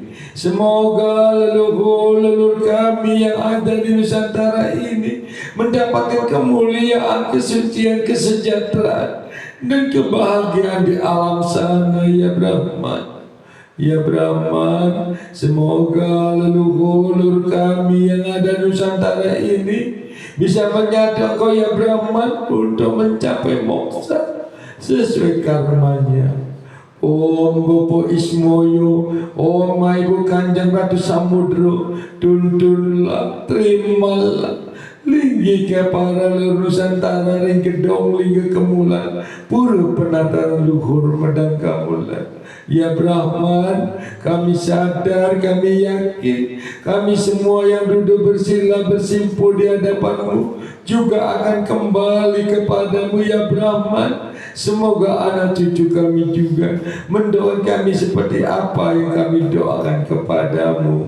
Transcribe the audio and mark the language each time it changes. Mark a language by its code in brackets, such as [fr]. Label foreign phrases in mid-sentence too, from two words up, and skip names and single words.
[id] Semoga leluhur kami yang ada di Nusantara ini mendapatkan kemuliaan, kesucian, kesejahteraan dan kebahagiaan di alam sana ya Brahman. Ya Brahman, semoga leluhur kami yang ada di Nusantara ini bisa menyadar kau ya Brahman untuk mencapai moksha sesuai karmanya. Om Bopo Ismoyo, Om Ibu Kanjeng Ratu Samudro, tuntunlah, terimalah linggi ke para leluhur Nusantara, ring kedong, lingga kemulan, pura penata luhur medang kamulan. Ya Brahman, kami sadar, kami yakin, kami semua yang duduk bersila bersimpuh di hadapanmu juga akan kembali kepadamu ya Brahman. Semoga anak cucu kami juga mendoakan kami seperti apa yang kami doakan kepadamu.